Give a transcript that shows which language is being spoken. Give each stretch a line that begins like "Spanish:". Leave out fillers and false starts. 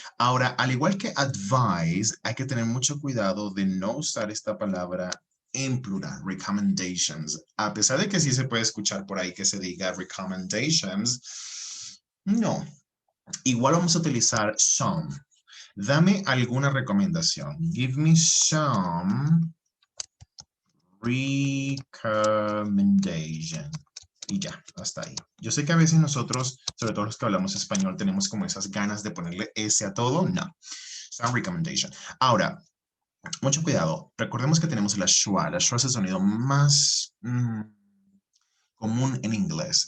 Spanish: Ahora, al igual que advise, hay que tener mucho cuidado de no usar esta palabra en plural, recommendations. A pesar de que sí se puede escuchar por ahí que se diga recommendations, no. Igual vamos a utilizar some. Dame alguna recomendación.
English: Give me some recommendation.
Spanish: Y ya, hasta ahí. Yo sé que a veces nosotros, sobre todo los que hablamos español, tenemos como esas ganas de ponerle S a todo. No.
English: Some recommendation.
Spanish: Ahora, mucho cuidado. Recordemos que tenemos la schwa. La schwa es el sonido más común en inglés.